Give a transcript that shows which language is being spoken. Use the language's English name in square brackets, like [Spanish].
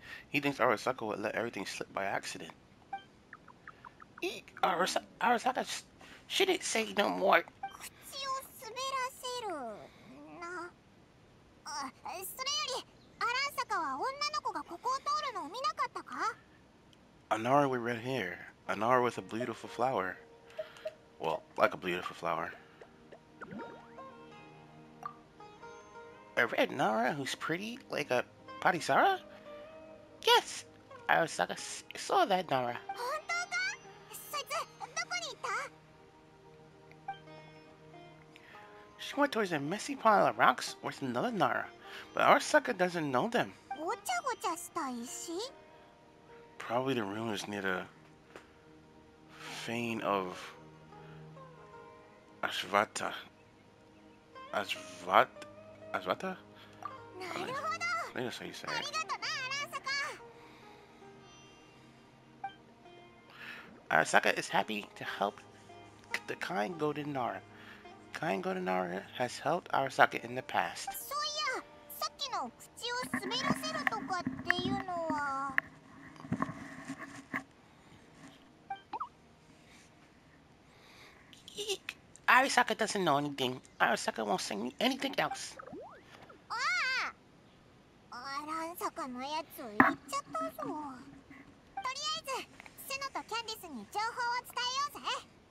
[English] He thinks Arasaka would let everything slip by accident. Arasaka, shouldn't say no more. [Japanese] 口を滑らせるな。あ、それよりアランサカは女の子がここを通るのを見なかったか？ [English] Anara with red hair. Anara with a beautiful flower. Well, like a beautiful flower. A red Nara who's pretty, like a Parisara? Yes, Arasaka saw that Nara. [Japanese] 本当か？そいつどこに行った？ [English] She went towards a messy pile of rocks with another Nara, but Arasaka doesn't know them. [Japanese] ごちゃごちゃした石？ [English] Probably the ruins near the fane of Ashvata. Ashvata? [Japanese] なるほど。 [English] I think that's how you say [Japanese] あ [English] it. [Japanese] りがとな、アランサカ。 [English] Arasaka is happy to help the kind Golden Nara. Kind Golden Nara has helped Arasaka in the past. [Japanese] そういや、さっきの口を滑らせるとかっていうのは。 Eek. [English] Arasaka doesn't know anything. Arasaka won't say anything else. [Japanese] ああ、アランサカのやつ言っちゃったぞ。とりあえずセノとキャンディスに情報を伝えようぜ。